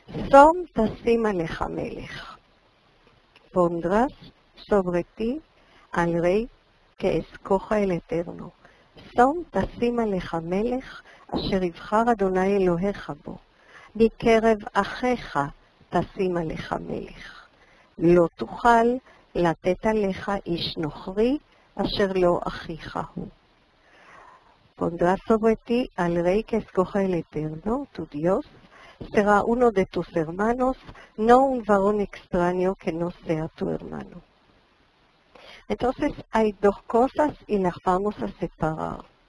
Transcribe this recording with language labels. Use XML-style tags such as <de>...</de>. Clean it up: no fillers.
<he>Som tasim alecha melech,</he> <es>pondrás sobre ti al rey que escoja el Eterno.</es> <he>Som tasim alecha melech, asher yibchar Adonai Elohecha bo, מקרב אחיך תשים עליך מלך. לא תוכל לתת עליך איש נוכרי אשר לא אחיך הוא.</he> <es>Pondrás sobre ti al rey que escoja el Eterno, tu Dios, será uno de tus hermanos, no un varón extraño que no sea tu hermano. Entonces hay dos cosas y las vamos a separar.</es>